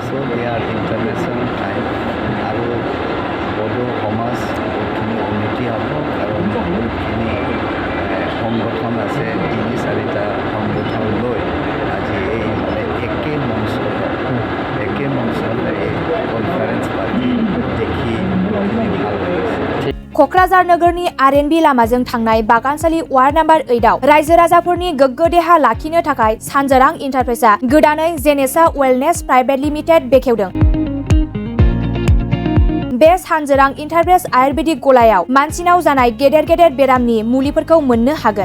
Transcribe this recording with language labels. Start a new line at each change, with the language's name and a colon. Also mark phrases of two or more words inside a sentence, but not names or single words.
English: So there are international tribe
Assamese: আৰু বড়ো সমাজ বহুতখিনি উন্নতি হ'ব কাৰণ বহুতখিনি সংগঠন আছে 3-4টা সংগঠন লৈ আজি এই মানে একে মঞ্চত এই কনফাৰেন্স পাতি দেখি বহুতখিনি ভাল লাগিছে
Bodo: क'क्राझार नोगोरनि आर&बि लामाजों थांनाय बागानसालि वार्ड नम्बर 8 आव रायजो राजाफोरनि गोग्गो देहा लाखिनो थाखाय सानजारां इन्टारप्राइजआ गोदानै जेनेसा वेलनेस प्राइभेट लिमिटेड बेखेवदों। बे सानजारां इन्टारप्राइज आयुर्वेदिक गलायाव मानसिनाव जानाय गेदेर बेरामनि मुलिफोरखौ मोननो हागोन।